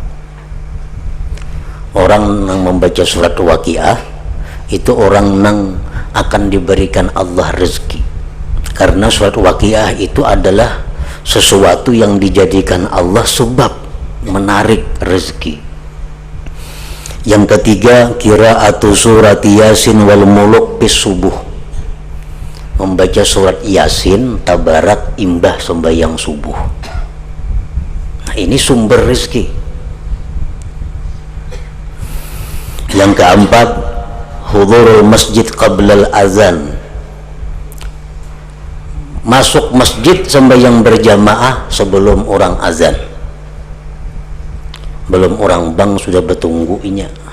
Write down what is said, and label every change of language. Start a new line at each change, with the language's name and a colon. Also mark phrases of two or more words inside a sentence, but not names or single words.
Indonesian: Orang yang membaca surat waqiah itu orang yang akan diberikan Allah rezeki, karena surat waqiah itu adalah sesuatu yang dijadikan Allah sebab menarik rezeki. Yang ketiga,
Arabic: qiraatu surat yasin wal muluk bis subuh,
Indonesian: membaca surat yasin tabarak imbah sembahyang subuh. Nah, ini sumber rezeki. Yang keempat,
Arabic: hudurul masjid qablal azan,
Indonesian: masuk masjid sembahyang berjamaah sebelum orang azan, belum orang bang sudah bertunggu inya.